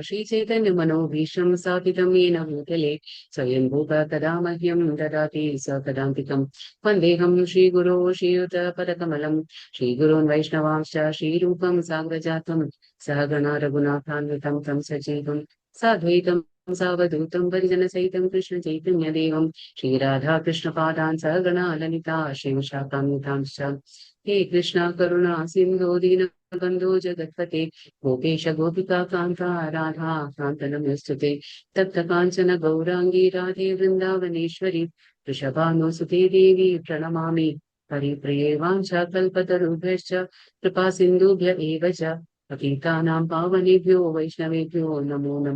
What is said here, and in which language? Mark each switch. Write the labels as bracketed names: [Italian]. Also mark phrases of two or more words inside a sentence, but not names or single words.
[Sanskrit] ശ്രീ ചൈതന്യ മനോഭീഷണം സ്ഥാപിതം യേന ഭൂതലേ സ്വയം ഭൂത തദാ മഹ്യം ദദാതി സകദാന്തികം. വന്ദേഹം ശ്രീഗുരോ ശ്രീയുത പദകമലം ശ്രീഗുരോൻ വൈഷ്ണവാംശ്ച ശ്രീരൂപം സാഗ്രജാതം സഹഗണ രഘുനാഥാന്വിതം തം സജീവം സാദ്വൈതം सावधूतं परिजनसहितं कृष्ण चैतन्यदेवं श्रीराधाकृष्णपादान् सगणा ललिता श्रीविशाखान्वितांश्च हे कृष्णा करुणा सिन्धो दीनबन्धो जगत्पते गोपेश गोपिका कान्ता राधा कान्त नमोऽस्तुते तप्त काञ्चन गौराङ्गी राधे वृन्दावनेश्वरी वृषभानुसुते देवी प्रणमामि हरिप्रिये वाञ्छाकल्पतरुभ्यश्च कृपा सिन्धुभ्य एव च पतितानां पावनेभ्यो वैष्णवेभ्यो नमो नमः.